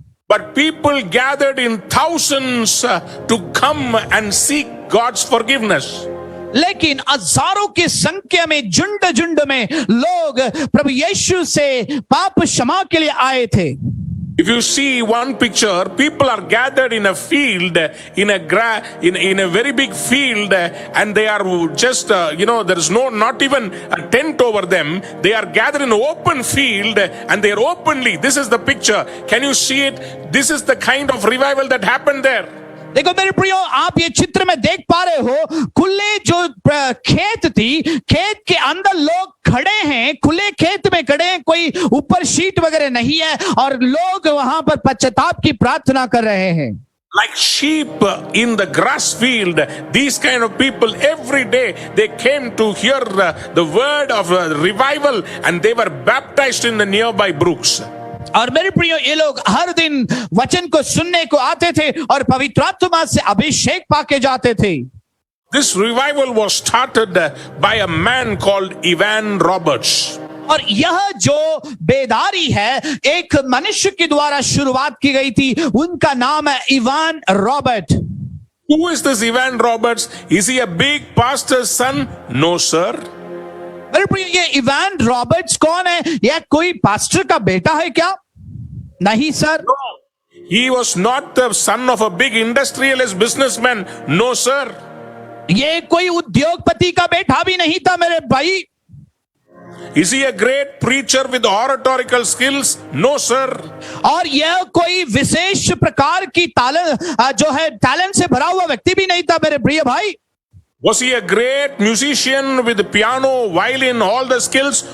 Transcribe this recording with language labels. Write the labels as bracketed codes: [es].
[en] But people gathered in thousands to come and seek God's forgiveness. [hi] लेकिन हजारों की संख्या में, झुंड झुंड में लोग प्रभु यीशु से पाप क्षमा के लिए आए थे। [en] If you see one picture, people are gathered in a field, in a very big field, and they are just, there is not even a tent over them. They are gathered in an open field, and they are openly. This is the picture. Can you see it? This is the kind of revival that happened there. [hi] देखो मेरे प्रियो, आप ये चित्र में देख पा रहे हो, खुले जो खेत थी, खेत के अंदर लोग खड़े हैं, खुले खेत में खड़े हैं, कोई ऊपर शीट वगैरह नहीं है, और लोग वहां पर पश्चाताप की प्रार्थना कर रहे हैं। [en] Like sheep in the grass field, these kind of people every day they came to hear the word of revival, and they were baptized in the nearby brooks. [hi] और मेरे प्रियो, ये लोग हर दिन वचन को सुनने को आते थे और पवित्र आत्मा से अभिषेक पाके जाते थे। [en] This revival was started by a man called Evan Roberts. [hi] और यह जो बेदारी है, एक मनुष्य के द्वारा शुरुआत की गई थी। उनका नाम है Ivan Robert. [en] Who is this Evan Roberts? Is he a big pastor's son? No, sir. [hi] मेरे प्रिय, ये इवान रॉबर्ट्स कौन है? यह कोई पास्टर का बेटा है क्या? नहीं sir. [en] No. He was not the son of a big industrialist businessman. No, sir. [hi] ये कोई उद्योगपति का बेटा भी नहीं था मेरे भाई। [en] Is he a great preacher with oratorical skills? No, sir. [hi] और यह कोई विशेष प्रकार की टैलेंट से भरा हुआ व्यक्ति भी नहीं था मेरे प्रिय भाई। [en] Was he a great musician with piano, violin, all the skills?